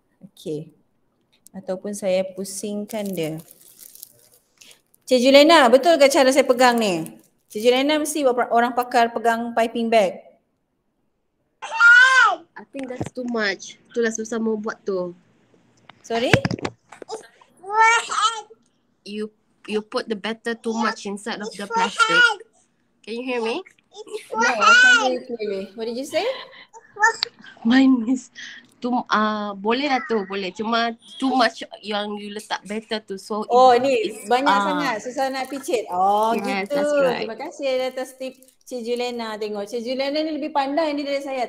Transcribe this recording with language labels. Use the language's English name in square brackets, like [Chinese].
[Malay] Okey. Ataupun saya pusingkan dia. Cik Julena, betul ke cara saya pegang ni? Cik Julena mesti orang pakar pegang piping bag. [English] I think that's too much. [Malay] Itulah susah mau buat tu. [English] Sorry? You put the batter too much inside of the plastic. Can you hear me? No, I can't hear you clearly. What did you say? Mine is [Malay] boleh lah tu, boleh. Cuma [English] too much [Malay] yang you letak batter tu. So Ni banyak sangat. Susah nak picit. [English] Yes, [Malay] Gitu. [English] that's right. [Malay] Terima kasih atas tip Cik Julena. Tengok Cik Julena ni lebih pandai ni dari saya.